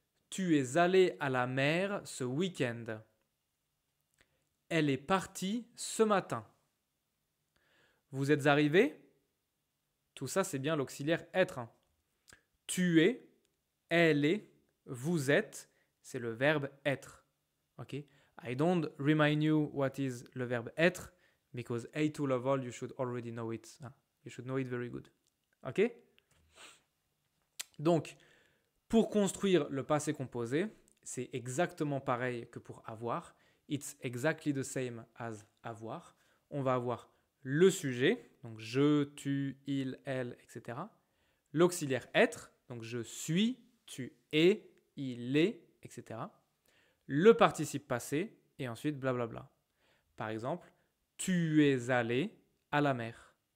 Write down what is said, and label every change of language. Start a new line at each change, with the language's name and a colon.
French: Tu es allé à la mer ce week-end. Elle est partie ce matin. Vous êtes arrivé? Tout ça, c'est bien l'auxiliaire être. Tu es, elle est, vous êtes, c'est le verbe être. Ok?
English: I don't remind you what is le verbe être because A2 level, you should already know it. You should know it very good.
French: Ok? Donc, pour construire le passé composé, c'est exactement pareil que pour avoir.
English: It's exactly the same as avoir.
French: On va avoir le sujet, donc je, tu, il, elle, etc. L'auxiliaire être, donc je suis, tu es, il est, etc. Le participe passé, et ensuite blablabla. Par exemple, tu es allé à la mer.